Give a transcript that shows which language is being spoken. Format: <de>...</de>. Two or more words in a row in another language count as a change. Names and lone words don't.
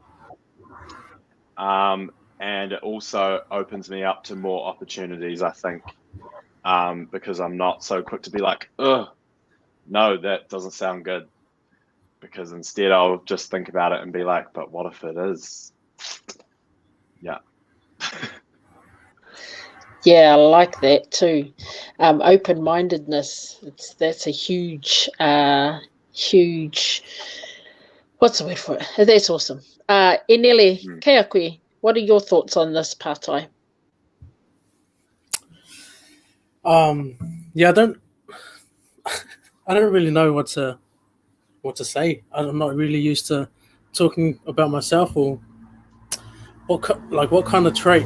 <en>and it also opens me up to more opportunities, I think, because I'm not so quick to be like, ugh, no, that doesn't sound good, because instead I'll just think about it and be like, but what if it is? Yeah. Yeah, I like that too. Open-mindedness, that's a huge, what's the word for it? That's awesome.</en> <mi>Enele, kia koe,</mi> <en>what are your thoughts on this pātai? I don't really know what to say. I'm not really used to talking about myself, or what kind of trait.</en>